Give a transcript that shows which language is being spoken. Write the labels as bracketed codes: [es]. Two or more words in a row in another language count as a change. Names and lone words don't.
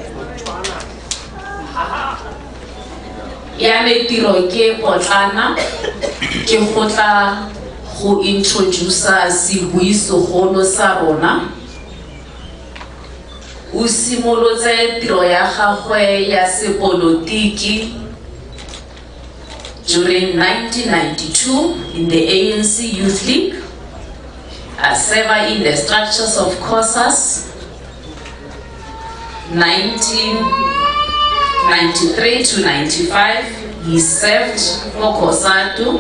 [tn] ya tiro ke potlana ke go tla go introduce sebui segolo sa rona o simolotse tiro ya gagwe ya sepolotiki [en] during 1992 in the ANC Youth League. Server in the structures of COSAS 1993 to 95 he served for COSATU.